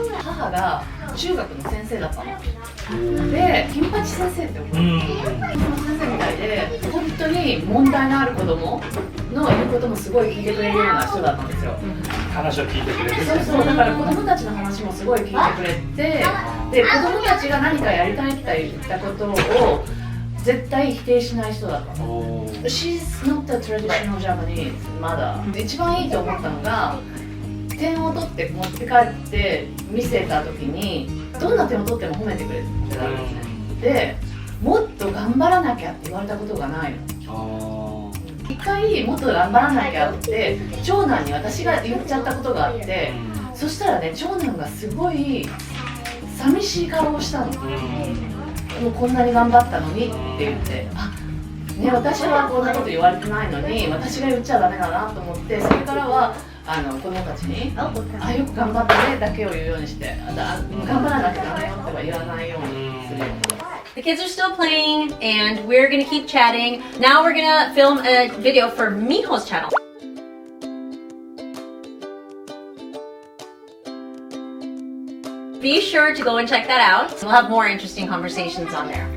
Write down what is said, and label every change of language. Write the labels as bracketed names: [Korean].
[Japanese] 母が中学の先生だったので、金八先生って思う金八先生みたいで、本当に問題のある子供の言うこともすごい聞いてくれるような人だったんですよ。話を聞いてくれる。そうそう、だから子供たちの話もすごい聞いてくれて、で、子供たちが何かやりたいって言ったことを絶対否定しない人だったの。 [English] She's not a traditional Japanese mother。 [Japanese] 一番いいと思ったのが、点を取って持って帰って見せた時に、どんな点を取っても褒めてくれるってなるんですね。で、もっと頑張らなきゃって言われたことがないの。一回もっと頑張らなきゃって長男に私が言っちゃったことがあって、そしたらね、長男がすごい寂しい顔をしたの。もうこんなに頑張ったのにって言って、あ、ね、私はこんなこと言われてないのに私が言っちゃダメだなと思って、それからは子供たちにあ、よく頑張ったねだけを言うようにして、頑張らなきゃダメよっては言わないようにするように。 [English] The kids are still playing, and we're gonna keep chatting. Now we're gonna film a video for Miho's channel. Be sure to go and check that out. We'll have more interesting conversations on there.